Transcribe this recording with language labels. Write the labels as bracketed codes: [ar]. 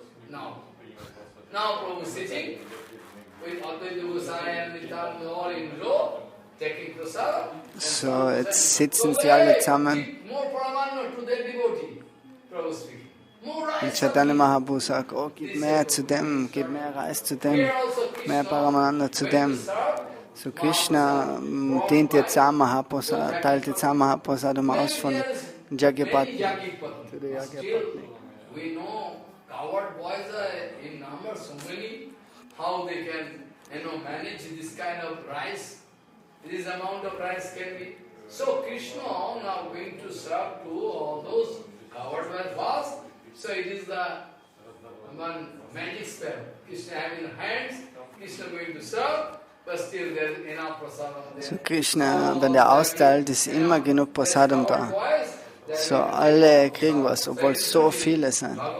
[en] Now Prabhu is sitting with Advaita Gosai and Nityananda all in row, taking prasad. [de] So, jetzt sitzen sie alle zusammen. [en] More Paramanna to their devotee, Prabhu speaking. More rice. [de] Und Chaitanya Mahaprabhu sagt, oh, gib mehr zu dem, gib mehr Reis zu dem, mehr Paramananda zu dem. So Krishna dient jetzt auch Mahaprasad, teilt jetzt auch Mahaprasad aus von Yagyik-Patnis zu der Yagyik-Patnis. [en] We know coward boys are in number so many, how they can, manage this kind of rice. This amount of rice can be. So Krishna now going to serve to all those coward boys fast. So it is the one magic spell. Krishna having hands, Krishna going to serve, but still there is enough prasadam there. [de] So Krishna, wenn er austeilt, ist immer genug Prasadam da. So alle kriegen was, obwohl es so viele sind.